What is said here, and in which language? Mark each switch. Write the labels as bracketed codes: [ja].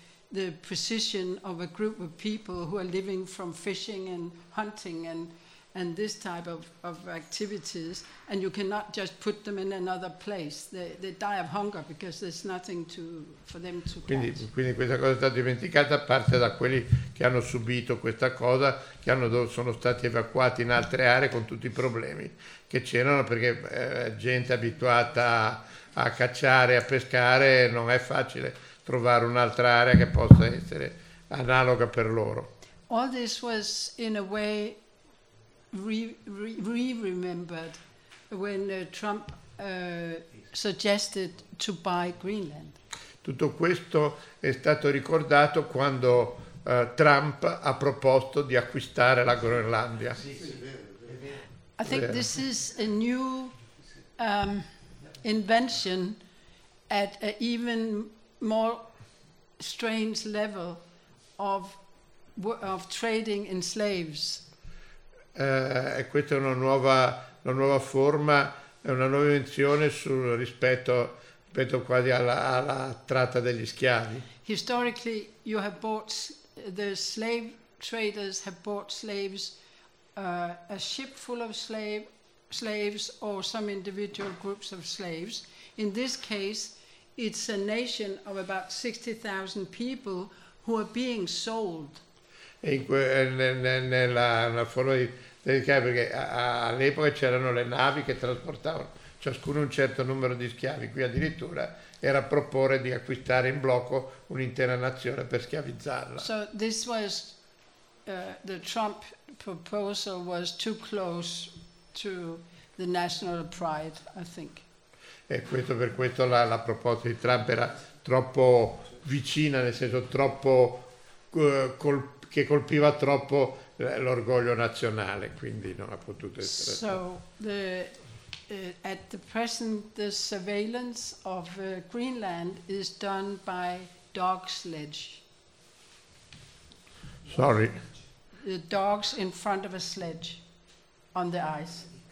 [en] the precision of a group of people who are living from fishing and hunting and this type of activities, and you cannot just put them in another place. They die of hunger because there's nothing to for them to catch. [it] Quindi questa cosa è stata dimenticata a parte da quelli che hanno subito questa cosa, che hanno sono stati evacuati in altre aree con tutti i problemi che c'erano, perché gente abituata a cacciare, a pescare, non è facile trovare un'altra area che possa essere analoga per loro. [en] All this was in a way remembered when Trump suggested to buy Greenland. [it] Tutto questo è stato ricordato quando Trump ha proposto di acquistare la Groenlandia. [en] I think this is a new invention at an even more strange level of trading in slaves. [it] E questa è una nuova forma, è una nuova invenzione sul rispetto quasi alla tratta degli schiavi. [en] Historically, you have bought the slave traders have bought slaves, a ship full of slaves or some individual groups of slaves. In this case, it's a nation of about 60,000 people who are being sold. [it] Nella forma di perché all'epoca c'erano le navi che trasportavano ciascuno un certo numero di schiavi, qui addirittura era proporre di acquistare in blocco un'intera nazione per schiavizzarla. [en] So this was the Trump proposal was too close to the national pride, I think. [it] E questo per questo la proposta di Trump era troppo vicina, nel senso troppo che colpiva troppo l'orgoglio nazionale, quindi non ha potuto essere. [en] So at the present the surveillance of Greenland is done by dog sledge. Sorry. The dogs in front of a sledge on the ice.